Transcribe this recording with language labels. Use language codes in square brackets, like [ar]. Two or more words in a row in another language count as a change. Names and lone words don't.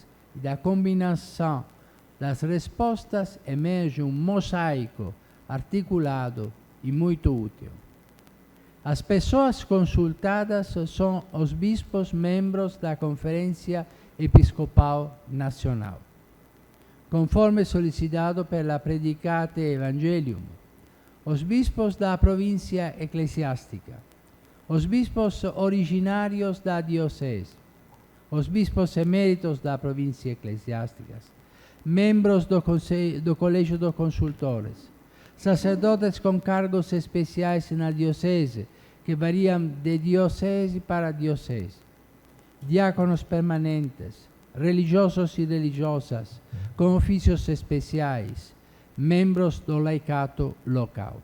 [pt] E da combinação das respostas emerge um mosaico articulado e muito útil. As pessoas consultadas são os bispos membros da Conferência Episcopal Nacional. conforme solicitado per la predicate Evangelium, os bispos da província eclesiástica, os bispos originários da diocese, os bispos eméritos da província eclesiásticas, membros do Colégio dos Consultores, sacerdotes com cargos especiais na diocese, que variam de diocese para diocese, diáconos permanentes, religiosos e religiosas, com ofícios especiais, membros do laicato local.